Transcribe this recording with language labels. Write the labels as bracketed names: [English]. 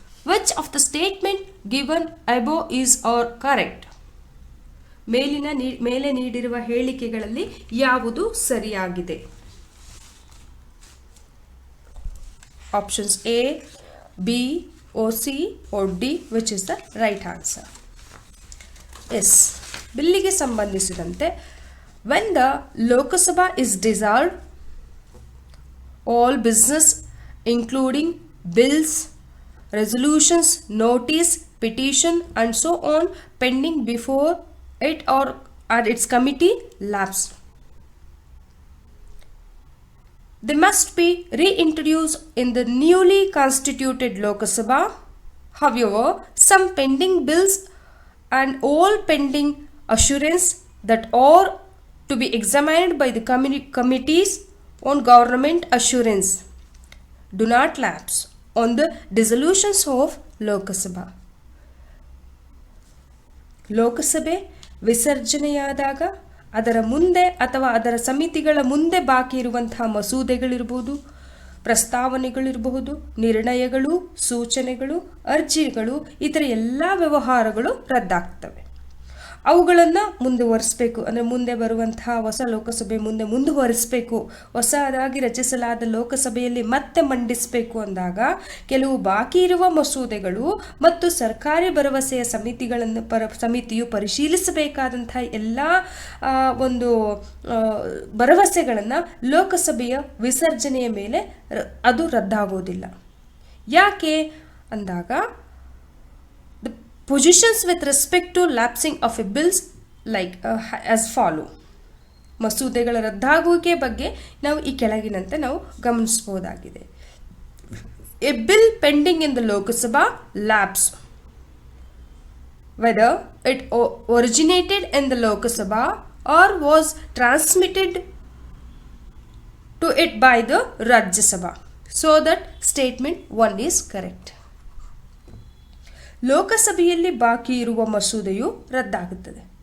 [English] Which of the statement given above is or correct? [Kannada] ಮೇಲೆ ನೀಡಿರುವ ಹೇಳಿಕೆಗಳಲ್ಲಿ ಯಾವುದು ಸರಿಯಾಗಿದೆ? [English] Options A, B, or C or D, which is the right answer? Yes. [Kannada] ಬಿಲ್ಲಿಗೆ ಸಂಬಂಧಿಸಿದಂತೆ [English] when the Lok Sabha is dissolved, all business including bills, resolutions, notice, petition and so on pending before it or at its committee lapse. They must be reintroduced in the newly constituted Lok Sabha. However, some pending bills and all pending assurance that are to be examined by the committees on government assurance do not lapse on the dissolutions of Lok Sabha. [Kannada] ಲೋಕಸಭೆ ವಿಸರ್ಜನೆಯಾದಾಗ ಅದರ ಮುಂದೆ ಅಥವಾ ಅದರ ಸಮಿತಿಗಳ ಮುಂದೆ ಬಾಕಿ ಇರುವಂತಹ ಮಸೂದೆಗಳಿರಬಹುದು, ಪ್ರಸ್ತಾವನೆಗಳಿರಬಹುದು, ನಿರ್ಣಯಗಳು, ಸೂಚನೆಗಳು, ಅರ್ಜಿಗಳು, ಇತರ ಎಲ್ಲ ವ್ಯವಹಾರಗಳು ರದ್ದಾಗ್ತವೆ. ಅವುಗಳನ್ನು ಮುಂದುವರಿಸಬೇಕು, ಅಂದರೆ ಮುಂದೆ ಬರುವಂತಹ ಹೊಸ ಲೋಕಸಭೆ ಮುಂದೆ ಮುಂದುವರಿಸಬೇಕು, ಹೊಸದಾಗಿ ರಚಿಸಲಾದ ಲೋಕಸಭೆಯಲ್ಲಿ ಮತ್ತೆ ಮಂಡಿಸಬೇಕು ಅಂದಾಗ ಕೆಲವು ಬಾಕಿ ಇರುವ ಮಸೂದೆಗಳು ಮತ್ತು ಸರ್ಕಾರಿ ಭರವಸೆಯ ಸಮಿತಿಯು ಪರಿಶೀಲಿಸಬೇಕಾದಂತಹ ಎಲ್ಲ ಒಂದು ಭರವಸೆಗಳನ್ನು ಲೋಕಸಭೆಯ ವಿಸರ್ಜನೆಯ ಮೇಲೆ ಅದು ರದ್ದಾಗೋದಿಲ್ಲ. ಯಾಕೆ ಅಂದಾಗ [English] positions with respect to lapsing of a bills like as follow. [Kannada] ಮಸೂದೆಗಳ ರದ್ದಾಗುವಿಕೆ ಬಗ್ಗೆ ನಾವು ಈ ಕೆಳಗಿನಂತೆ ನಾವು ಗಮನಿಸಬಹುದಾಗಿದೆ. [English] A bill pending in the Lok Sabha lapse whether it originated in the Lok Sabha or was transmitted to it by the Rajya Sabha. So that statement 1 is correct. [Kannada] ಲೋಕಸಭೆಯಲ್ಲಿ ಬಾಕಿ ಇರುವ ಮಸೂದೆಯು ರದ್ದಾಗುತ್ತದೆ.